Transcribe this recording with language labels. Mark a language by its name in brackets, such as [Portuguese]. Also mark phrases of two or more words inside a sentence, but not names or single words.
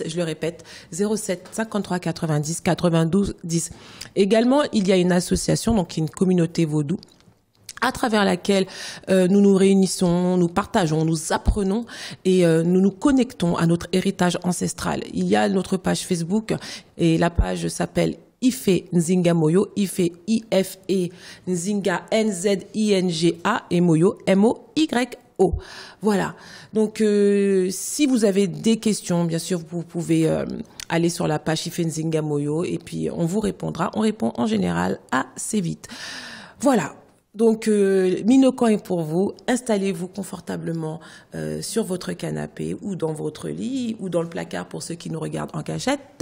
[French] Je le répète, 07 53 90 92 10. Également, il y a une association, donc une communauté vaudou, à travers laquelle nous nous réunissons, nous partageons, nous apprenons et nous nous connectons à notre héritage ancestral. Il y a notre page Facebook et la page s'appelle Ife Nzinga Moyo, Ife I-F-E Nzinga N-Z-I-N-G-A et Moyo M-O-Y-O. Voilà. Donc, si vous avez des questions, bien sûr, vous pouvez aller sur la page Ife Nzinga Moyo et puis on vous répondra. On répond en général assez vite. Voilà. Donc, Minokan est pour vous. Installez-vous confortablement sur votre canapé ou dans votre lit ou dans le placard pour ceux qui nous regardent en cachette.